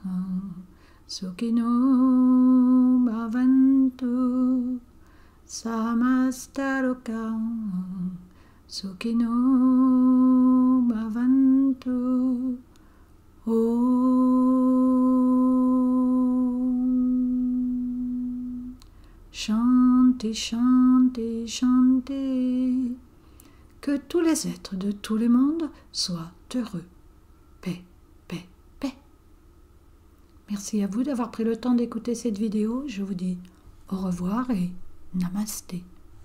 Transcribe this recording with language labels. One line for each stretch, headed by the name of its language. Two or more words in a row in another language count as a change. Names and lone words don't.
Sanskrit: सुखिनो भवन्तु समस्तलोका सुखिनो भवन्तु ओम् शान्ति, शान्ति, शान्ति.
French: Que tous les êtres de tous les mondes soient heureux. Paix, paix, paix. Merci à vous d'avoir pris le temps d'écouter cette vidéo. Je vous dis au revoir et namasté.